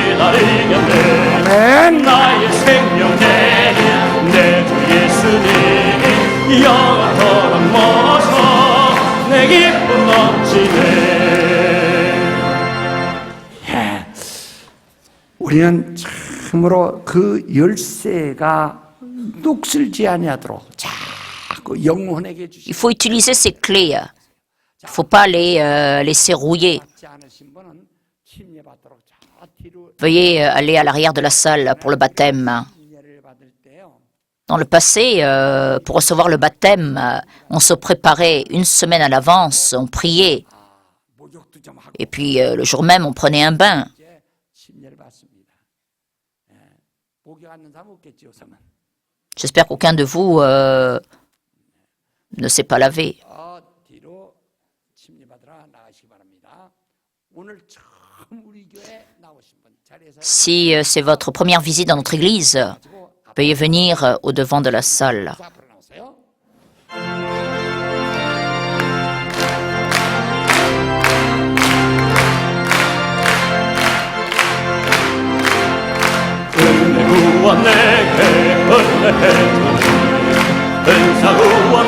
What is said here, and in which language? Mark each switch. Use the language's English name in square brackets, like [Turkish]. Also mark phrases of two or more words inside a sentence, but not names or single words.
[Korean] 기다리겠네 나의 생명 되는 내 주 예수님 영원토록 모셔 내 기쁨 넘치네 우리는 참으로 그 열쇠가 녹슬지 아니하도록 자꾸 영혼에게 [French] Il [Korean] 주시지 [French] faut utiliser ces clés. Il ne faut pas les laisser rouiller. [Korean] 않으신 분은 침례받도록 저 뒤로 [French] Veuillez aller à l'arrière de la salle pour le baptême. [Korean] 침례를 받을 때요. [French] Dans le passé, pour recevoir le baptême, on se préparait une semaine à l'avance, on priait, [Korean] 목욕도 좀 하고 [French] et puis le jour même, on prenait un bain. [Korean] 이제 침례를 받습니다. 예. 목욕 안 하는 사람 없겠지 요즘은. [French] J'espère qu'aucun de vous ne s'est pas lavé. [Korean] 뒤로 침례받으러 나가시기 바랍니다. 오늘 처음 우리 교회 나오신 분 자리에서 [French] Si c'est votre première visite dans notre église, veuillez venir au devant de la salle. [Korean] 앞으로 나오세요. 은혜 구원 내게 은혜해 주니 은사 구원